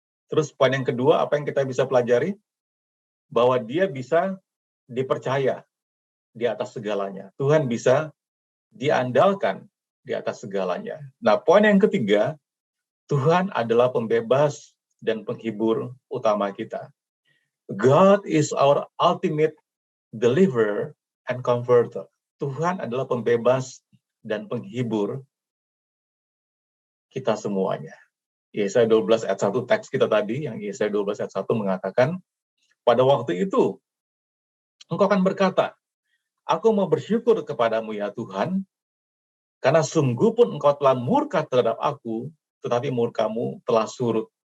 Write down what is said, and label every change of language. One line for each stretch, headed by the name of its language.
Indonesian: Terus poin yang kedua, apa yang kita bisa pelajari? Bahwa dia bisa dipercaya di atas segalanya. Tuhan bisa diandalkan di atas segalanya. Nah, poin yang ketiga, Tuhan adalah pembebas dan penghibur utama kita.
English: God is our ultimate deliverer and comforter.
Indonesian: Tuhan adalah pembebas dan penghibur kita semuanya. Yesaya 12 ayat 1 teks kita tadi, yang Yesaya 12 ayat 1 mengatakan, pada waktu itu, engkau akan berkata, aku mau bersyukur kepadamu ya Tuhan, karena sungguh pun engkau telah murka terhadap aku, tetapi murkamu telah surut.